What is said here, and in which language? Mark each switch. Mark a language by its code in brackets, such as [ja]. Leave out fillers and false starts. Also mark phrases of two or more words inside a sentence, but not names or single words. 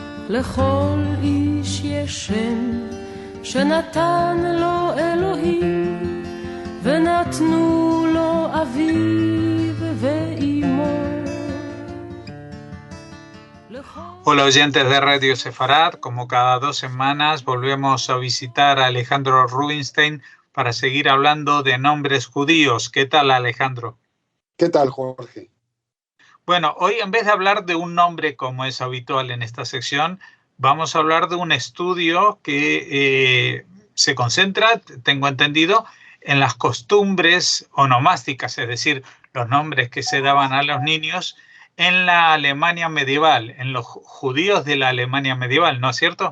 [he] לכל איש יש שם שנתן לו אלוהים ונתנו לו אביו ואימו. [es] Hola oyentes de Radio Sefarad, como cada 2 semanas volvemos a visitar a Alejandro Rubinstein para seguir hablando de nombres judíos. ¿Qué tal, Alejandro? ¿Qué tal, Jorge? Bueno, hoy en vez de hablar de un nombre como es habitual en esta sección, vamos a hablar de un estudio que se concentra, tengo entendido, en las costumbres onomásticas, es decir, los nombres que se daban a los niños en la Alemania medieval, en los judíos de la Alemania medieval, ¿no es cierto?